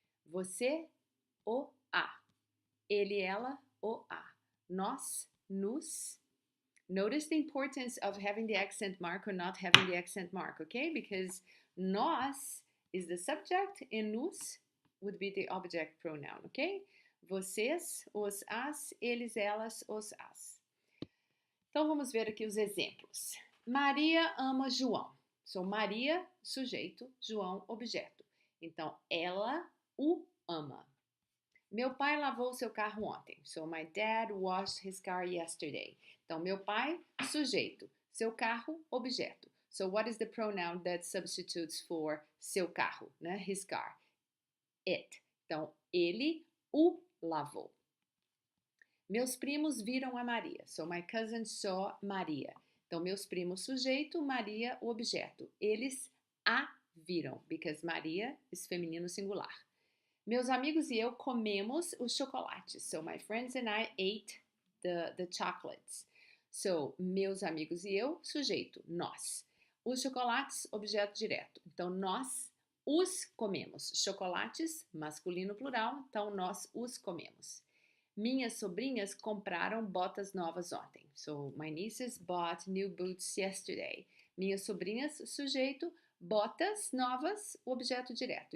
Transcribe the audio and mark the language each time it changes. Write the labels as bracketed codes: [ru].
[pt] Você, o, a. Ele, ela, o, a. Nós, nos. [en] Notice the importance of having the accent mark or not having the accent mark, okay? Because nós is the subject and nos would be the object pronoun, okay? [pt] Vocês, os, as, eles, elas, os, as. Então vamos ver aqui os exemplos. Maria ama João. So, Maria, sujeito, João, objeto. Então, ela o ama. Meu pai lavou seu carro ontem. [en] So, my dad washed his car yesterday. [pt] Então, meu pai, sujeito, seu carro, objeto. [en] So, what is the pronoun that substitutes for seu carro, né? His car. It. [pt] Então, ele o lavou. Meus primos viram a Maria. [en] So, my cousins saw Maria. [pt] Então, meus primos, sujeito, Maria, o objeto. Eles a viram, [en] because Maria is [pt] feminino singular. Meus amigos e eu comemos os chocolates. [en] So, my friends and I ate the chocolates. [pt] So, meus amigos e eu, sujeito, nós. Os chocolates, objeto direto. Então, nós os comemos. Chocolates, masculino plural. Então, nós os comemos. Minhas sobrinhas compraram botas novas ontem. [en] So, my nieces bought new boots yesterday. [pt] Minhas sobrinhas, sujeito, botas novas, objeto direto.